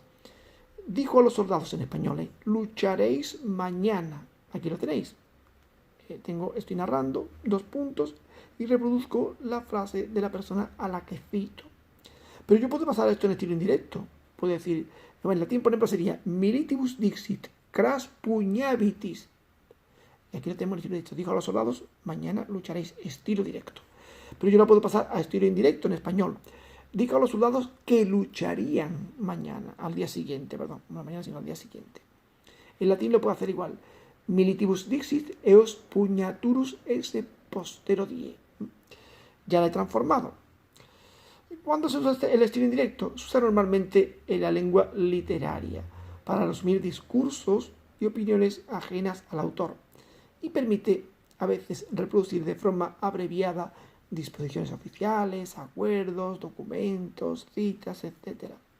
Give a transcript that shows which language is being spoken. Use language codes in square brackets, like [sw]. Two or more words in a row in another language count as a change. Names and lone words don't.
[es] Dijo a los soldados en español, lucharéis mañana. Aquí lo tenéis. Estoy narrando, dos puntos, y reproduzco la frase de la persona a la que cito. Pero yo puedo pasar esto en estilo indirecto. Puedo decir, en latín, por ejemplo, sería [la] militibus dixit, cras puñabitis. [es] Y aquí lo tenemos en estilo directo. Dijo a los soldados, mañana lucharéis, estilo directo. Pero yo la puedo pasar a estilo indirecto en español. Dijo a los soldados que lucharían mañana, al día siguiente, perdón, no mañana sino al día siguiente. En latín lo puedo hacer igual. [la] Militibus dixit eos pugnaturus esse postero die. [es] Ya la he transformado. ¿Cuándo se usa el estilo indirecto? Se usa normalmente en la lengua literaria para resumir discursos y opiniones ajenas al autor, y permite a veces reproducir de forma abreviada disposiciones oficiales, acuerdos, documentos, citas, etc.